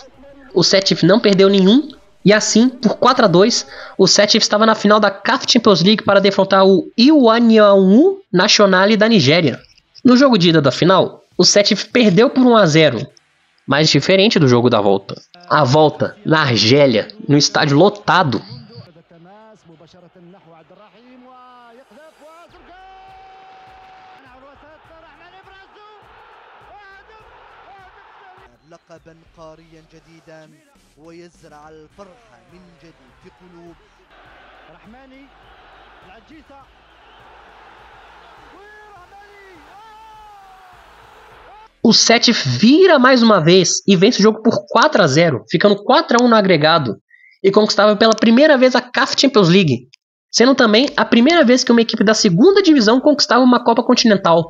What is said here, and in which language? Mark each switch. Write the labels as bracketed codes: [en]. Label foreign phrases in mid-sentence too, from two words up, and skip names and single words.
[pt] O Sétif não perdeu nenhum, e assim, por 4-2, o Sétif estava na final da CAF Champions League para defrontar o Iwaniaunu Nationale da Nigéria. No jogo de ida da final, o Sétif perdeu por 1-0, mas diferente do jogo da volta. A volta, na Argélia, no estádio lotado. [ar] لقبا قاريا جديدا ويزرع الفرحة من جديد في قلوب رحماني العجيسة [pt] O Sétif vira mais uma vez e vence o jogo por 4-0, ficando 4-1 no agregado, e conquistava pela primeira vez a CAF Champions League, sendo também a primeira vez que uma equipe da segunda divisão conquistava uma Copa Continental.